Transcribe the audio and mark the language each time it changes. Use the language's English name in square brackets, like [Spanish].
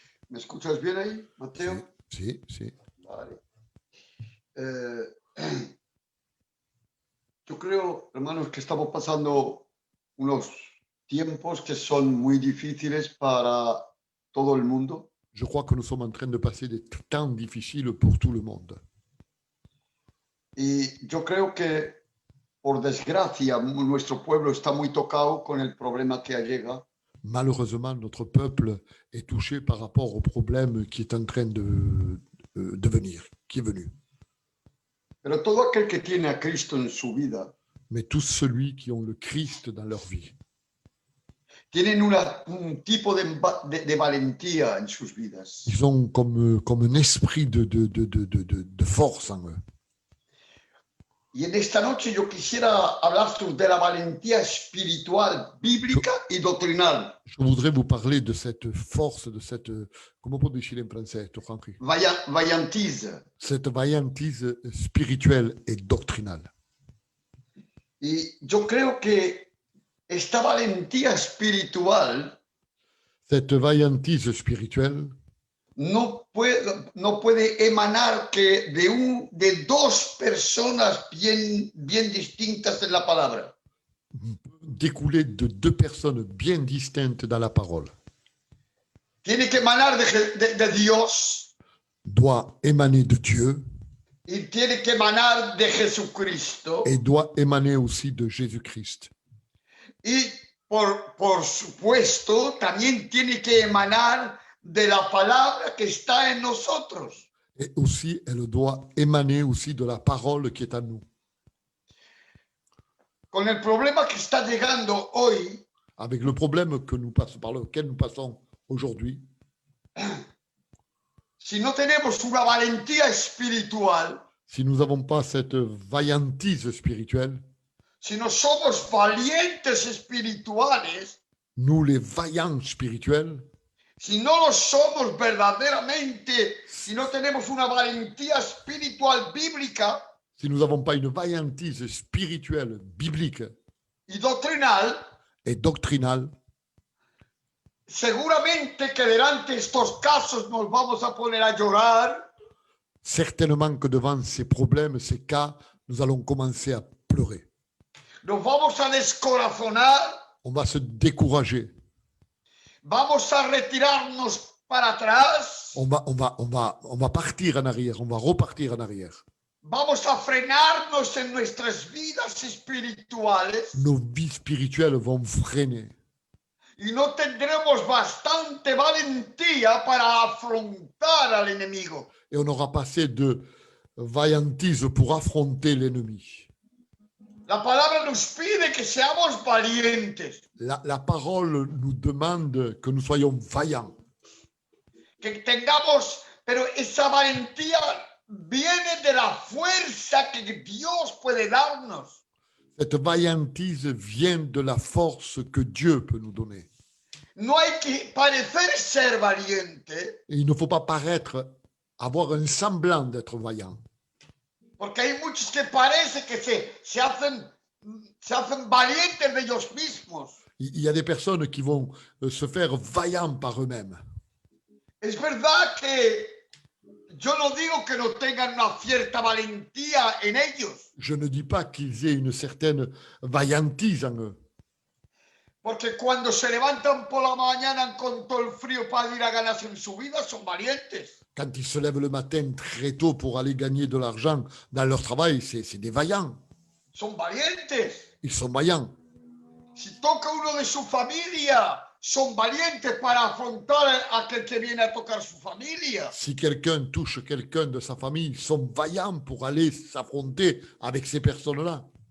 [Spanish] ¿Me escuchas bien ahí, Mateo? Sí, sí. Vale. Yo creo, hermanos, que estamos pasando unos tiempos que son muy difíciles para todo el mundo. [French] Je crois que nous sommes en train de passer des temps difficiles pour tout le monde. [Spanish] Y yo creo que, por desgracia, nuestro pueblo está muy tocado con el problema que llega. [French] Malheureusement, notre peuple est touché par rapport au problème qui est en train de venir, qui est venu. [Spanish] Pero todo aquel que tiene a Cristo en su vida, [French] Mais tous ceux qui ont le Christ dans leur vie, [Spanish] tienen un tipo de valentía en sus vidas. [French] ils ont comme un esprit de force en eux. [Spanish] Y en esta noche yo quisiera hablar de la valentía espiritual, bíblica y doctrinal. [French] Je voudrais vous parler de cette force, de cette, comment on peut dire en français, Henri? Vaillantise. Cette vaillantise spirituelle et doctrinale. [Spanish] Y yo creo que esta valentía espiritual, [French] cette vaillantise spirituelle, [Spanish] no puede emanar que de dos personas bien distintas en la palabra. [French] Découler de deux personnes bien distinctes dans la parole. [Spanish] Tiene que emanar de Dios. [French] Doit émaner de Dieu. [Spanish] y tiene que emanar de Jesucristo. [French] et doit émaner aussi de Jésus-Christ. [Spanish] Y por supuesto, también tiene que emanar de la palabra que está en nosotros. [French] Et aussi, elle doit émaner aussi de la parole qui est en nous. [Spanish] Con el problema que está llegando hoy, [French] Avec le problème que nous passons, par lequel nous passons aujourd'hui, [Spanish] si no tenemos una valentía espiritual, [French] si nous n'avons pas cette vaillantise spirituelle, [Spanish] si no somos valientes espirituales, [French] nous les vaillants spirituels, [Spanish] si no lo somos verdaderamente, si no tenemos una valentía espiritual bíblica [French] si nous n'avons pas une vaillantise spirituelle, biblique [Spanish] y doctrinal, [French] et doctrinale, [Spanish] seguramente que delante de estos casos nos vamos a poner a llorar, [French] certainement que devant ces problèmes, ces cas, nous allons commencer à pleurer. [Spanish] nos vamos a descorazonar, [French] On va se décourager. [Spanish] vamos a retirarnos para atrás, [French] On va partir en arrière, on va repartir en arrière. [Spanish] vamos a frenarnos en nuestras vidas espirituales [French] Nos vies spirituelles vont freiner. [Spanish] y no tendremos bastante valentía para afrontar al enemigo. [French] Et on aura pas assez de vaillantise pour affronter l'ennemi. [Spanish] La palabra nos pide que seamos valientes, [French] La parole nous demande que nous soyons vaillants. [Spanish] que tengamos, pero esa valentía viene de la fuerza que Dios puede darnos. [French] Cette vaillantise vient de la force que Dieu peut nous donner. [Spanish] No hay que parecer ser valiente, [French] Et il ne faut pas paraître, avoir un semblant d'être vaillant. [Spanish] porque hay muchos que parece que se hacen valientes de ellos mismos. [French] Il y a des personnes qui vont se faire vaillants par eux-mêmes. [Spanish] Es verdad que yo no digo que no tengan una cierta valentía en ellos, [French] Je ne dis pas qu'ils aient une certaine vaillantise en eux. [Spanish] porque cuando se levantan por la mañana con todo el frío para ir a ganarse en su vida, son valientes. [French] Quand ils se lèvent le matin très tôt pour aller gagner de l'argent dans leur travail, c'est des vaillants. [Spanish] Son valientes. [French] Ils sont vaillants. [Spanish] Si toca uno de su familia, son valientes para afrontar a aquel que viene a tocar su familia. [French] Si quelqu'un touche quelqu'un de sa famille, ils sont vaillants pour aller s'affronter avec ces personnes-là.